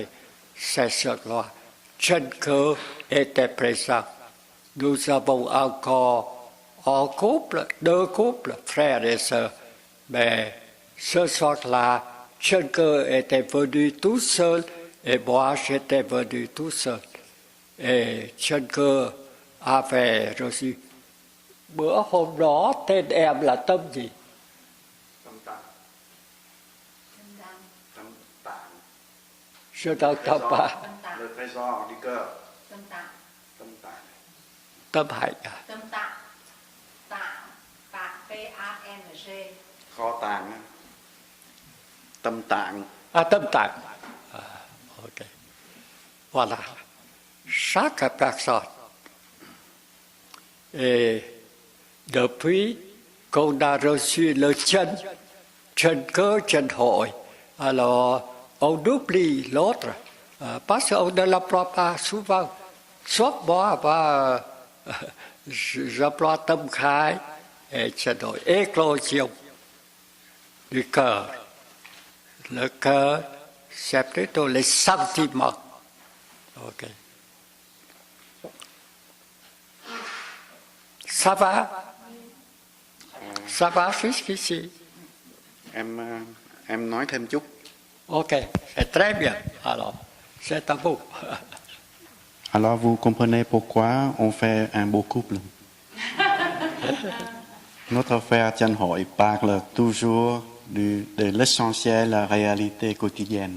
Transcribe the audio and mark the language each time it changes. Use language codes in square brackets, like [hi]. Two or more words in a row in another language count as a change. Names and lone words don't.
[fr] C'est cela. Chân Cơ était présent. Nous avons encore un couple, 2 couples, frères et sœurs. Mais ce soir-là, Chân Cơ était venu tout seul et moi j'étais venu tout seul. [vi] Et Chân Cơ À về rồi gì? Bữa hôm đó tên em là Tâm gì? Tâm Tạng. Tâm Đăng. Tâm Tạng. Sư Tâm Tâm à? Tâm Tạng. [fr] Le trésor du cœur. [vi] Tâm Tạng. Tâm Tạng. Tâm Hạnh à? Tâm Tạng. Tạng. Tạng. T-A-N-G. Kho tàng á. Tâm Tạng. À, Tâm Tạng. [fr] À, ok. Voilà. Chaque personne. Et depuis qu'on a reçu le chân cơ, chân hội, alors on oublie l'autre, parce qu'on ne l'emploie pas souvent. Sauf moi, j'emploie tâm khai et chân hội, éclosion du cœur. Le cœur, c'est plutôt les sentiments. Ok. Ça va? Ça va jusqu'ici? [vi] Em nói thêm chút. [fr] Ok, c'est très bien. Alors, c'est à vous. Alors vous comprenez pourquoi on fait un beau couple. Notre frère Chân Hội parle toujours de l'essentiel, la réalité quotidienne.